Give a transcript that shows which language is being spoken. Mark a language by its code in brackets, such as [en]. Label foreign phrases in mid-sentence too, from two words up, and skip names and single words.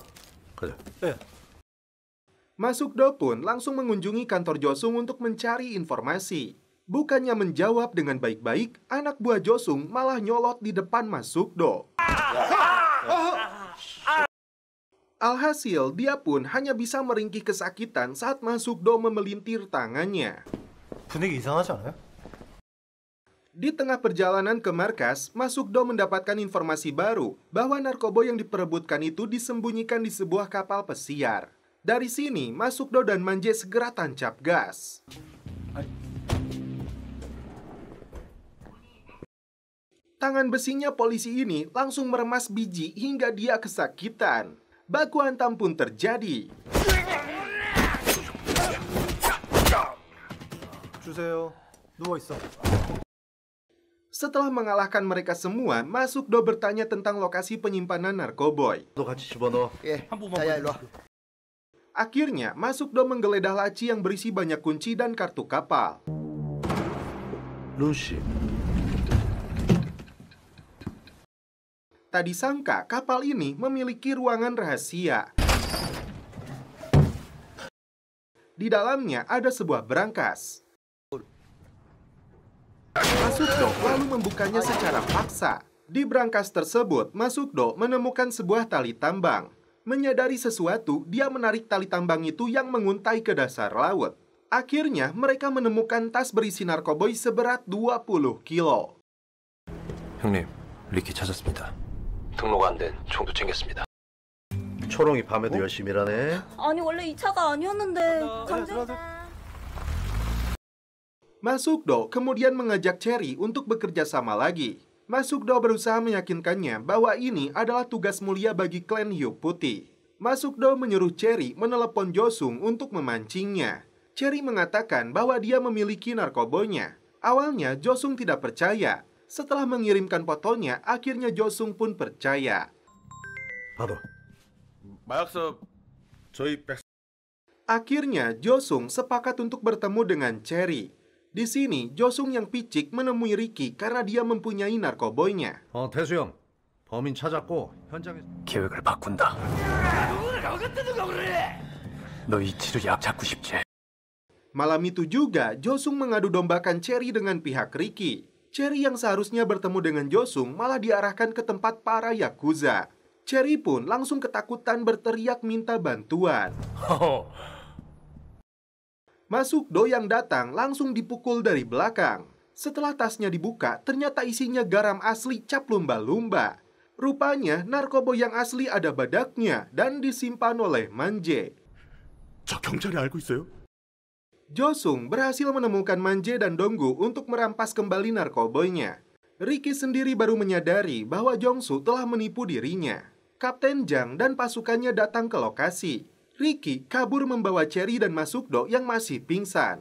[id] Masukdo pun langsung mengunjungi kantor Josung untuk mencari informasi. Bukannya menjawab dengan baik-baik, anak buah Josung malah nyolot di depan Masukdo. Alhasil, dia pun hanya bisa meringkih kesakitan saat Masukdo memelintir tangannya. [ko] 분위기 이상하지 않아요? [id] Di tengah perjalanan ke markas, Masukdo mendapatkan informasi baru bahwa narkoboy yang diperebutkan itu disembunyikan di sebuah kapal pesiar. Dari sini, Masukdo dan Manje segera tancap gas. Tangan besinya polisi ini langsung meremas biji hingga dia kesakitan. Baku hantam pun terjadi. [ko] 주세요. 누워 있어. [id] Setelah mengalahkan mereka semua, Masukdo bertanya tentang lokasi penyimpanan narkoboy. [ko] 너 같이 집어넣어. 자야 일로 와. [id] Akhirnya, Masukdo menggeledah laci yang berisi banyak kunci dan kartu kapal. 루시. Tak disangka kapal ini memiliki ruangan rahasia. Di dalamnya ada sebuah brankas. Masukdo lalu membukanya secara paksa. Di brankas tersebut, Masukdo menemukan sebuah tali tambang. Menyadari sesuatu, dia menarik tali tambang itu yang menguntai ke dasar laut. Akhirnya, mereka menemukan tas berisi narkoboy seberat 20 kilo. [ko] 형님, 리키 찾았습니다. 등록가 안 된 총도 챙겼습니다. 초롱이 밤에도 열심히 일하네. 아니 원래 이 차가 아니었는데 강제. [id] Masukdo kemudian mengajak Cherry untuk bekerja sama lagi. Masukdo berusaha meyakinkannya bahwa ini adalah tugas mulia bagi klan Hiu Putih. Masukdo menyuruh Cherry menelepon Josung untuk memancingnya. Cherry mengatakan bahwa dia memiliki narkobonya. Awalnya Josung tidak percaya. Setelah mengirimkan fotonya, akhirnya Josung pun percaya. [ko] 봐봐. 마약사 저희 [id] Akhirnya Josung sepakat untuk bertemu dengan Cherry. Di sini, Josung yang picik menemui Ricky karena dia mempunyai narkoboynya. [ko] 태수형. 범인 찾았고 현장에 계획을 바꾼다. 너 이치로 약 잡고 싶지? [id] Malam itu juga, Josung mengadu dombakan Cherry dengan pihak Ricky. Cherry yang seharusnya bertemu dengan Josung malah diarahkan ke tempat para Yakuza. Cherry pun langsung ketakutan berteriak minta bantuan. Masukdo yang datang langsung dipukul dari belakang. Setelah tasnya dibuka, ternyata isinya garam asli cap lumba-lumba. Rupanya, narkoba yang asli ada badaknya dan disimpan oleh Manje. [ko] 저 경찰이 알고 있어요? [id] Josung berhasil menemukan Manje dan Donggu untuk merampas kembali narkoboynya. Ricky sendiri baru menyadari bahwa Jongsu telah menipu dirinya. Kapten Jang dan pasukannya datang ke lokasi. Ricky kabur membawa Cherry dan Masukdo yang masih pingsan.